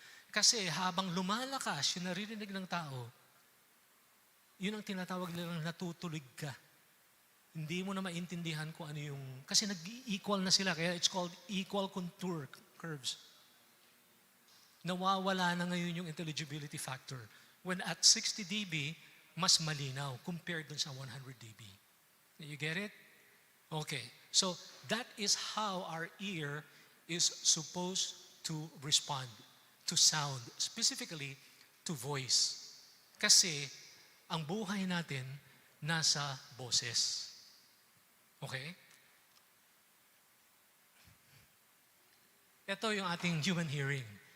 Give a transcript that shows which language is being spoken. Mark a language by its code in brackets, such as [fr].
[tl] Kasi habang lumalakas, yung naririnig ng tao, yun ang tinatawag nilang natutulig ka. Hindi mo na maintindihan kung ano yung... Kasi nag-equal na sila, kaya [en] it's called equal contour curves. [tl] Nawawala na ngayon yung [en] intelligibility factor. When at 60 dB, [tl] mas malinaw [en] compared [tl] dun sa [en] 100 dB. You get it? Okay. So, that is how our ear is supposed to respond to sound, specifically to voice. [tl] Kasi, ang buhay natin nasa boses. Okay? Ito yung ating human hearing.